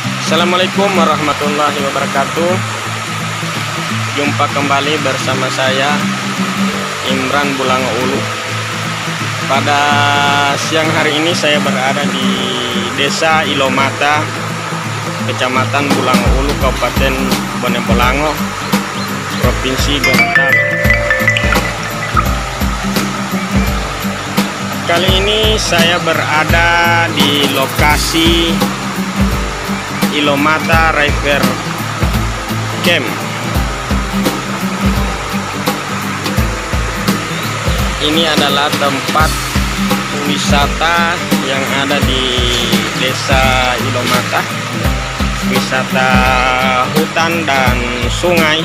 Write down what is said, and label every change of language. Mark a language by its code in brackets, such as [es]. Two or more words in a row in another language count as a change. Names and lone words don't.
[id] Assalamualaikum warahmatullahi wabarakatuh. Jumpa kembali bersama saya Imran Bulango Ulu. Pada siang hari ini saya berada di Desa Ilomata, Kecamatan Bulango Ulu, Kabupaten Bone Bolango, Provinsi Gorontalo. Kali ini saya berada di lokasi Ilomata River Camp. Ini adalah tempat wisata yang ada di Desa Ilomata, wisata hutan dan sungai.